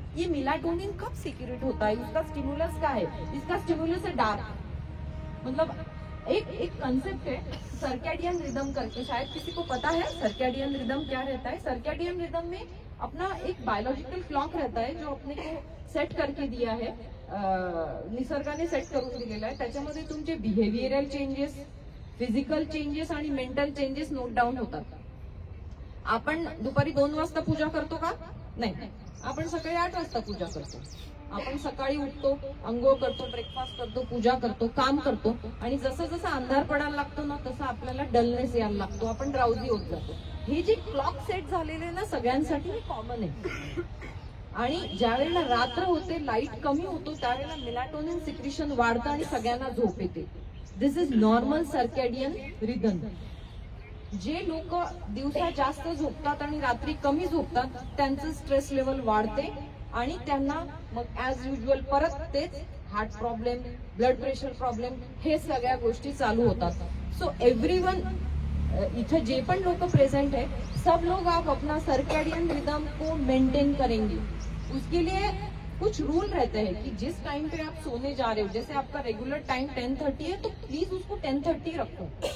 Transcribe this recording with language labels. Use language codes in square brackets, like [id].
[hi] ये मेलाटोनिन कब सीक्रेट होता है? इसका स्टिमुलस क्या है? इसका स्टिमुलस है डार्क। मतलब एक कंसेप्ट है सर्कैडियन रिदम करके, शायद किसी को पता है सर्कैडियन रिदम क्या रहता है? सर्कैडियन रिदम में अपना एक बायोलॉजिकल क्लॉक रहता है जो अपने को सेट करके दिया है, [mr] निसर्गाने सेट करून दिलेला आहे। त्याच्यामध्ये तुमचे बिहेवियरल चेंजेस, फिजिकल चेंजेस आणि मेंटल चेंजेस नोट डाऊन होतात। आपण दुपारी 2 वाजता पूजा करतो का? नाही, आपण सकाळी 8 वाजता पूजा करतो। आपण सकाळी उठतो, अंघोळ करतो, ब्रेकफास्ट करतो, पूजा करतो, काम करतो आणि जसं जसं अंधार पडायला लागतो ना तसं आपल्याला डलनेस यायला लागतो, आपण ड्राउझी होत जातो। हे जे क्लॉक सेट झालेले ना सगळ्यांसाठी हे कॉमन आहे। आणि ज्या वेळेला रात्र होते, लाईट कमी होतो, त्यावेळेला मेलाटोनिन सिक्रेशन वाढतं आणि सगळ्यांना झोप येते। [en] This is normal circadian rhythm. [mr] जे लोक दिवसा जास्त झोपतात आणि रात्री कमी झोपतात त्यांचं स्ट्रेस लेवल वाढते आणि त्यांना मग [en] as usual [mr] परत तेच heart problem, blood pressure problem, हे सगळ्या गोष्टी चालू होतात। [en] so everyone, [hi] इधर जे पण लोग प्रेजेंट है, सब लोग आप अपना सर्कैडियन रिदम को मेंटेन करेंगे। उसके लिए कुछ रूल रहते हैं कि जिस टाइम पे आप सोने जा रहे हो, जैसे आपका रेगुलर टाइम 10:30 है तो प्लीज उसको 10:30 रखो।